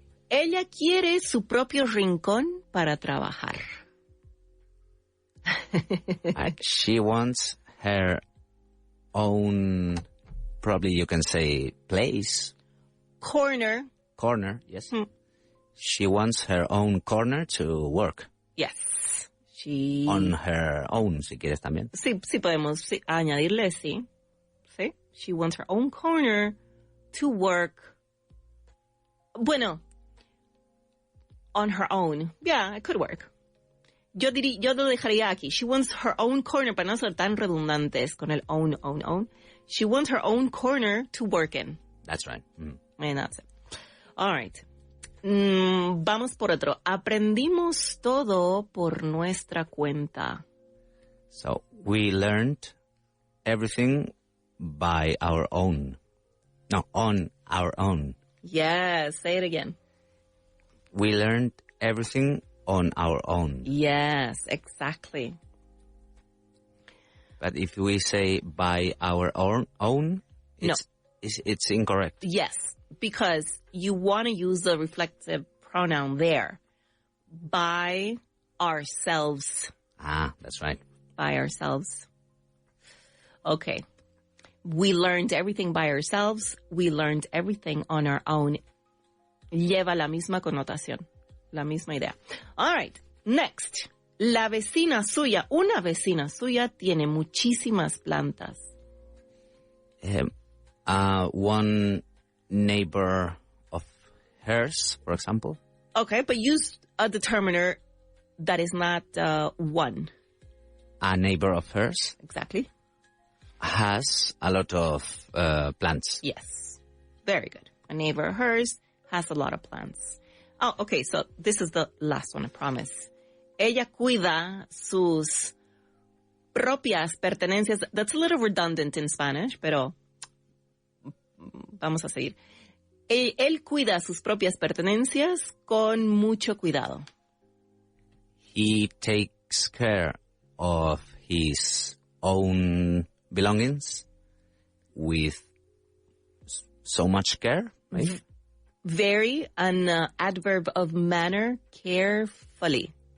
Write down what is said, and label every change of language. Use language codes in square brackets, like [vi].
[es] Ella quiere su propio rincón para trabajar. [en] She wants her own, probably you can say, place. Corner, yes. She wants her own corner to work. Yes. On her own, [es] si quieres también. Sí podemos añadirle, sí. Sí. [en] She wants her own corner to work. [es] Bueno, [en] on her own. Yeah, it could work. [es] Yo lo dejaría aquí. [en] She wants her own corner, [es] para no ser tan redundantes con el own. [en] She wants her own corner to work in. That's right. And that's it. All right. [es] Vamos por otro. Aprendimos todo por nuestra cuenta. [en] So, we learned everything by our own. No, on our own. Yes, say it again. We learned everything on our own. Yes, exactly. But if we say by our own, it's incorrect. Yes, because you want to use the reflective pronoun there. By ourselves. Ah, that's right. By ourselves. Okay. We learned everything by ourselves. We learned everything on our own. [es] Lleva la misma connotación, la misma idea. [en] All right. Next. [es] La vecina suya, una vecina suya tiene muchísimas plantas. [en] One neighbor of hers, for example. Okay, but use a determiner that is not one. A neighbor of hers. Exactly. Has a lot of plants. Yes. Very good. A neighbor of hers has a lot of plants. Oh, okay, so this is the last one, I promise. [es] Ella cuida sus propias pertenencias. [en] That's a little redundant in Spanish, [es] pero vamos a seguir. Él cuida sus propias pertenencias con mucho cuidado. [en] He takes care of his own belongings with so much care, maybe? Very, an adverb of manner, carefully.